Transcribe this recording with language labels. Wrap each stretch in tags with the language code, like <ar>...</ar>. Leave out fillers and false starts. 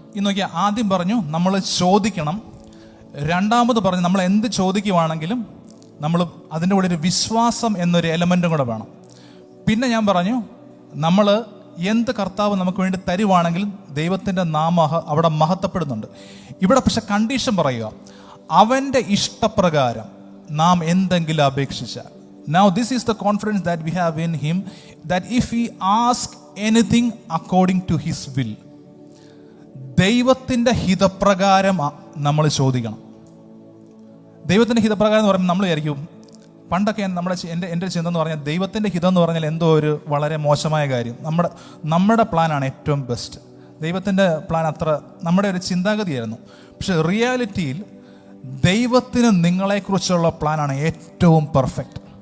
<ml>ഈ നോക്കിയാൽ ആദ്യം പറഞ്ഞു നമ്മൾ ചോദിക്കണം, രണ്ടാമത് പറഞ്ഞു നമ്മൾ എന്ത് ചോദിക്കുവാണെങ്കിലും നമ്മൾ അതിൻ്റെ കൂടെ ഒരു വിശ്വാസം എന്നൊരു എലമെൻറ്റും കൂടെ വേണം. പിന്നെ ഞാൻ പറഞ്ഞു നമ്മൾ എന്ത് കർത്താവ് നമുക്ക് വേണ്ടി തരുവാണെങ്കിലും ദൈവത്തിൻ്റെ നാമം അവിടെ മഹത്വപ്പെടുന്നുണ്ട്. ഇവിടെ പക്ഷെ കണ്ടീഷൻ പറയുക, അവൻ്റെ ഇഷ്ടപ്രകാരം നാം എന്തെങ്കിലും അപേക്ഷിച്ചാൽ.</ml> <en>Now this is the confidence that we have in him, that if we ask anything according to his will,</en> <ml>ദൈവത്തിൻ്റെ ഹിതപ്രകാരം നമ്മൾ ചോദിക്കണം. ദൈവത്തിൻ്റെ ഹിതപ്രകാരം എന്ന് പറയുമ്പോൾ നമ്മൾ വിചാരിക്കും, പണ്ടൊക്കെ എൻ്റെ ചിന്ത എന്ന് പറഞ്ഞാൽ ദൈവത്തിൻ്റെ ഹിതം എന്ന് പറഞ്ഞാൽ എന്തോ ഒരു വളരെ മോശമായ കാര്യം, നമ്മുടെ പ്ലാനാണ് ഏറ്റവും ബെസ്റ്റ്, ദൈവത്തിൻ്റെ പ്ലാൻ അത്ര നമ്മുടെ ഒരു ചിന്താഗതിയായിരുന്നു. പക്ഷെ റിയാലിറ്റിയിൽ ദൈവത്തിന് നിങ്ങളെക്കുറിച്ചുള്ള പ്ലാനാണ് ഏറ്റവും പെർഫെക്റ്റ്.</ml>